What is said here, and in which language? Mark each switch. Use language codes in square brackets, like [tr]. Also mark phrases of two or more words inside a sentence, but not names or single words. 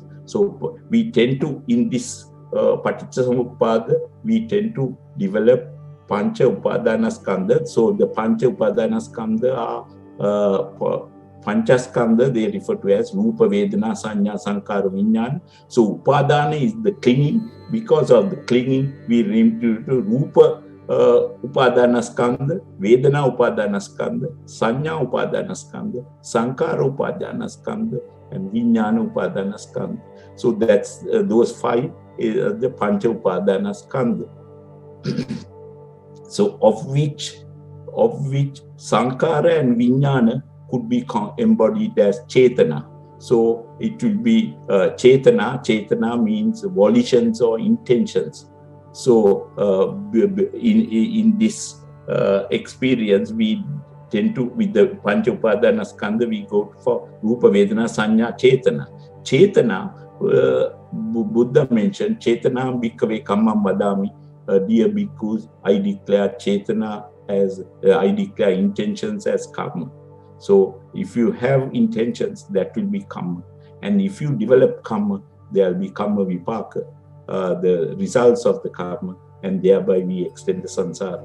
[en] So we tend to, in this Patichcha Samuppada, we tend to develop [pi] Pancha Upadanaskandha. [en] So the [pi] Pancha Upadanaskandha [en] are Panchaskandha, they refer to as [pi] Rupa, Vedana, Sanya, Sankara, Vijnana. [en] So Upadana is the clinging. Because of the clinging, we name to [pi] Rupa Upadanaskandha, Vedana Upadanaskandha, Sanya Upadanaskandha, Sankara Upadanaskandha, [en] and [pi] Vijnana Upadanaskandha. [en] So that's those 5 is the [pi] Pancha Upadanaskandha. [en] So of which Sankara and Vijnana could be embodied as Chetana. So it will be Chetana. Chetana means volitions or intentions. So in this experience, we tend to, with the [pi] Pancha Upadanaskandha, [en] we go for [pi] Rupa, Vedana, Sanya, Chetana. Chetana, Buddha mentioned, Chetana Bhikkhave Kammam Vadami, [en] dear bhikkhus, I declare Chetana as I declare intentions as karma. So if you have intentions, that will be karma. And if you develop karma, there will be [pi] karma vipaka, [en] the results of the karma, and thereby we extend the samsara.